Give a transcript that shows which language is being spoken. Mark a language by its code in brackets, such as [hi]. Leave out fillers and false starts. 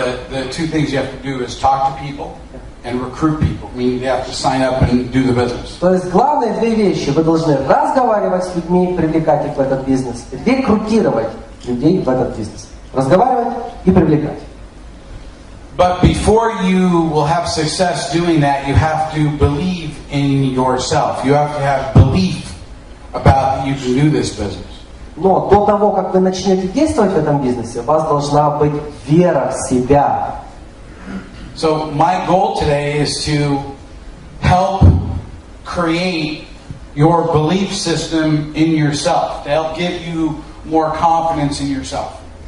[en] The 2 things you have to do is talk to people and recruit people. Meaning they have to sign up and do the business. [ru] То есть главные 2 вещи. Вы должны разговаривать с людьми, привлекать их в этот бизнес, рекрутировать людей в этот бизнес. Разговаривать и привлекать. [en] But before you will have success doing that, you have to believe in yourself. You have to have belief about that you can do this business. [ru] Но до того, как вы начнете действовать в этом бизнесе, у вас должна быть вера в себя. [en] So my goal today is to help create your belief system in yourself, to help give you more confidence in yourself.